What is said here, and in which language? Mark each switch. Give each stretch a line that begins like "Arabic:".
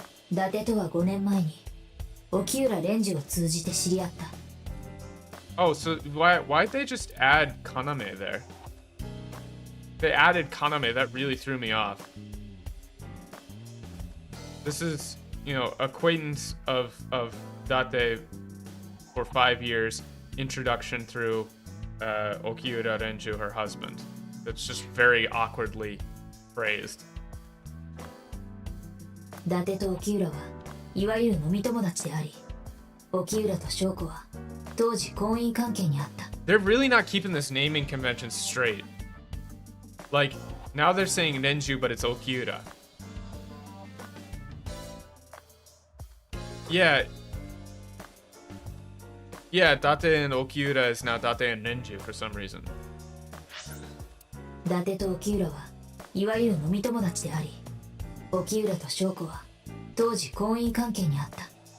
Japanese: 伊達とは5年前に沖浦蓮司を通じて知り合った。
English: Oh, so why'd they just add Kaname there? They added Kaname, that really threw me off. This is, you know, acquaintance of Date for 5 years, introduction through Okiura Renju, her husband. That's just very awkwardly phrased.
Japanese: 伊達と沖浦はいわゆる飲み友達であり、沖浦と翔子は当時婚姻関係にあった。
English: They're really not keeping this naming convention straight. Like, now they're saying Renju, but it's Okiura. Yeah. Yeah, Date and Okiura is now Date and Renju for some reason.
Japanese: 伊達と沖浦はいわゆる飲み友達であり、沖浦と翔子は当時婚姻関係にあった。